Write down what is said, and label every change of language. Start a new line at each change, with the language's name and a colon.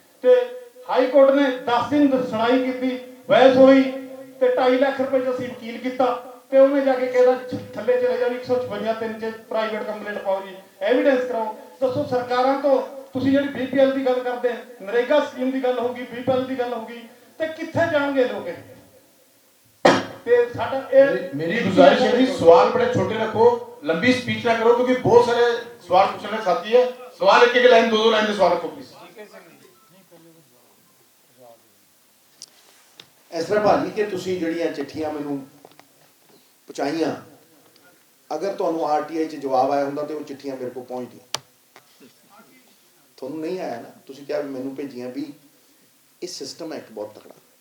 Punjabi: ਤੇ high court ਨੇ 10 ਦਿਨ ਸੁਣਾਈ ਕੀਤੀ, ਬਹਿਸ ਹੋਈ, ਤੇ 2.5 ਲੱਖ ਰੁਪਏ ਚ ਅਸੀਂ ਵਕੀਲ ਕੀਤਾ, ਤੇ ਉਹਨੇ ਜਾ ਕੇ ਕਹਿੰਦਾ ਥੱਲੇ ਚਲੇ ਜਾਓ, 156 3 ਚ ਪ੍ਰਾਈਵੇਟ ਕੰਪਲੇਂਟ ਪਾਓ ਜੀ, ਐਵੀਡੈਂਸ ਕਰਾਓ। ਦੱਸੋ ਸਰਕਾਰਾਂ ਤੋਂ ਤੁਸੀਂ ਜਿਹੜੀ BPL ਦੀ ਗੱਲ ਕਰਦੇ, ਨਰੇਗਾ ਸਕੀਮ ਦੀ ਗੱਲ ਹੋਊਗੀ, BPL ਦੀ ਗੱਲ ਹੋਊਗੀ, ਤੇ ਕਿੱਥੇ ਜਾਣਗੇ ਲੋਕ? ਤੇ ਸਾਡਾ
Hindi: मेरी गुजारिश है जी, सवाल बड़े छोटे रखो, लंबी स्पीच ना करो, क्योंकि बहुत सारे सवाल पूछने साथी है। सवाल एक लाइन 2 लाइन के सवाल रखो प्लीज।
Punjabi: ਇਸ ਤਰ੍ਹਾਂ ਭਾਜੀ ਕਿ ਤੁਸੀਂ ਜਿਹੜੀਆਂ ਚਿੱਠੀਆਂ ਮੈਨੂੰ ਪਹੁੰਚਾਈਆਂ, ਅਗਰ ਤੁਹਾਨੂੰ ਆਰਟੀਆਈ 'ਚ ਜਵਾਬ ਆਇਆ ਹੁੰਦਾ ਤੇ ਉਹ ਚਿੱਠੀਆਂ ਮੇਰੇ ਕੋਲ ਪਹੁੰਚਦੀਆਂ। ਤੁਹਾਨੂੰ ਨਹੀਂ ਆਇਆ ਨਾ, ਤੁਸੀਂ ਕਿਹਾ ਵੀ ਮੈਨੂੰ ਭੇਜੀਆਂ। ਵੀ ਇਹ ਸਿਸਟਮ ਹੈ ਇੱਕ ਬਹੁਤ ਤਕੜਾ।